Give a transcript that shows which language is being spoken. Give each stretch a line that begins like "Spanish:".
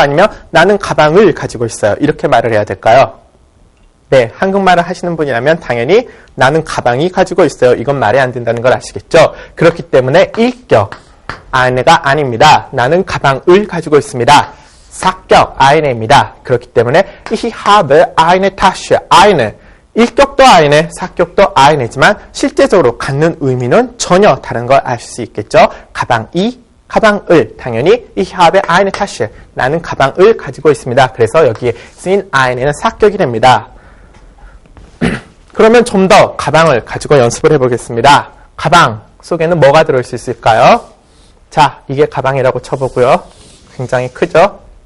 Korean: 아니면 나는 가방을 가지고 있어요. 이렇게 말을 해야 될까요? 네, 한국말을 하시는 분이라면 당연히 나는 가방이 가지고 있어요. 이건 말이 안 된다는 걸 아시겠죠? 그렇기 때문에 1격 eine가 아닙니다. 나는 가방을 가지고 있습니다. 4격 eine입니다. 그렇기 때문에
German: ich habe eine Tasche.
Korean: eine 1격도 eine, 4격도 eine지만 실제적으로 갖는 의미는 전혀 다른 걸 알 수 있겠죠. 가방을 당연히
German: ich habe eine Tasche.
Korean: 나는 가방을 가지고 있습니다. 그래서 여기에 쓰인 eine는 4격이 됩니다. 그러면 좀 더 가방을 가지고 연습을 해보겠습니다. 가방 속에는 뭐가 들어있을 수 있을까요? 자, 이게 가방이라고 쳐보고요. 굉장히 크죠?